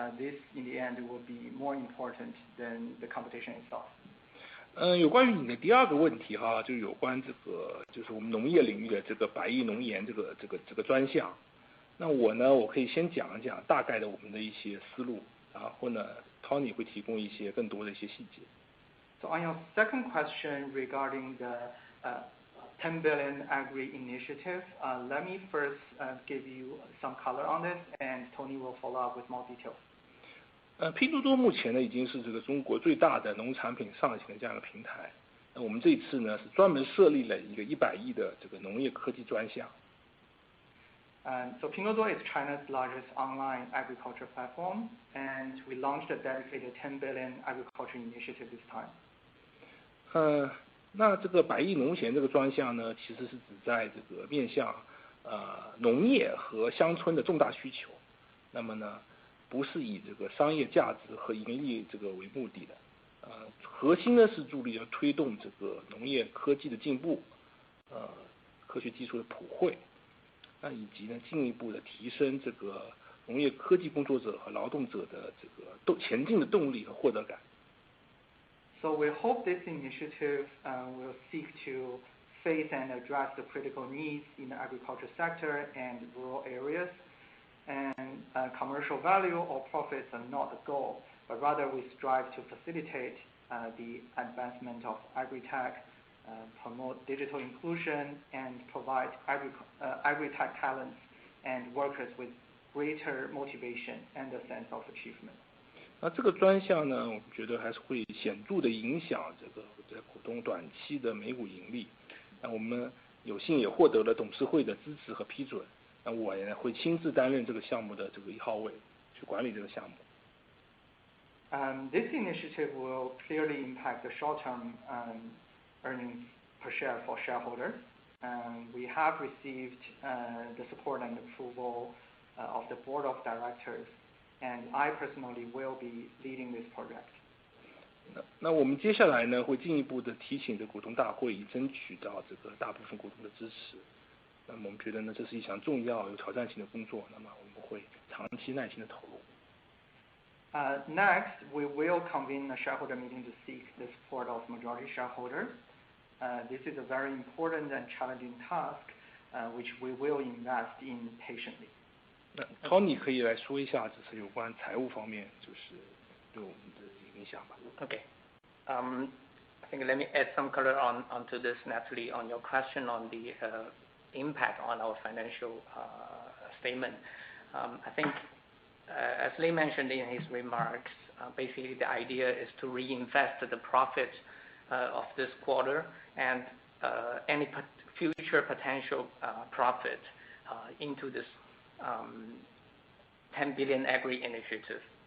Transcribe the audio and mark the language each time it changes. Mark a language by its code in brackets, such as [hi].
[en] This, in the end, will be more important than the competition itself. [zh] 有关于你的第二个问题就有关这个就是我们农业领域的这个百亿农研这个专项。那我可以先讲一讲大概的我们的一些思路，然后呢 Tony 会提供一些更多的一些细节。 [en] So on your second question regarding the 10 billion agri initiative, let me first give you some color on this, and Tony will follow up with more details. [zh] 拼多多目前呢已经是这个中国最大的农产品上行的这样一个平台。那我们这次呢是专门设立了一个100亿的这个农业科技专项。 [en] So Pinduoduo is China's largest online agriculture platform, and we launched a dedicated 10 billion agriculture initiative this time. [zh] 那这个100亿农闲这个专项呢，其实是指在这个面向农业和乡村的重大需求。那么呢，不是以这个商业价值和盈利这个为目的的。核心呢是助力要推动这个农业科技的进步，科学技术的普惠。以及呢进一步的提升这个农业科技工作者和劳动者的这个前进的动力和获得感。 [en] So we hope this initiative will seek to face and address the critical needs in the agriculture sector and rural areas, and commercial value or profits are not the goal, but rather we strive to facilitate the advancement of agri-tech, promote digital inclusion, and provide agri-tech talents and workers with greater motivation and a sense of achievement. [zh] 那这个专项呢，我们觉得还是会显著的影响这个股东短期的每股盈利。那我们有幸也获得了董事会的支持和批准。那我也会亲自担任这个项目的这个1号位，去管理这个项目。 [en] This initiative will clearly impact the short-term earnings per share for shareholders. We have received the support and approval of the board of directors, and I personally will be leading this project. [zh] 那我们接下来呢，会进一步的提醒这股东大会，以争取到这个大部分股东的支持。那么我们觉得呢，这是一项重要有挑战性的工作，那么我们会长期耐心的投入。 [en] Next, we will convene a shareholder meeting to seek the support of majority shareholders. This is a very important and challenging task, which we will invest in patiently. [zh] 那 Tony 可以来说一下，就是有关财务方面，就是对我们的影响吧。 [en] Okay. I think let me add some color onto this, Natalie, on your question on the impact on our financial statement. I think, as Lei mentioned in his remarks, basically the idea is to reinvest the profit of this quarter and any future potential profit into this 10 billion agri initiative.